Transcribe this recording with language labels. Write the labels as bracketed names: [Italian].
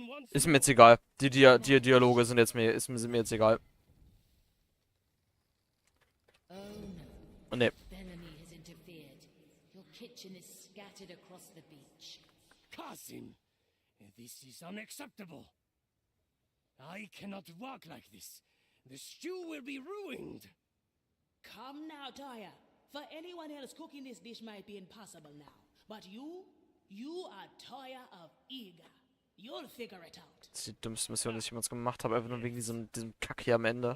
[German] Ist mir jetzt egal. Die Dialoge sind mir jetzt egal. Oh, ne. [English] Bellamy has interfered. Your kitchen is scattered across the beach. Kasim, this is unacceptable. I cannot walk like this. The stew will be ruined. Come now, Toya. For anyone else, cooking this dish might be impossible now. But you are Toya of Iga. You'll figure it out. [German] Das ist die dümmste Mission, die ich jemals gemacht habe. Einfach nur wegen diesem Kack hier am Ende.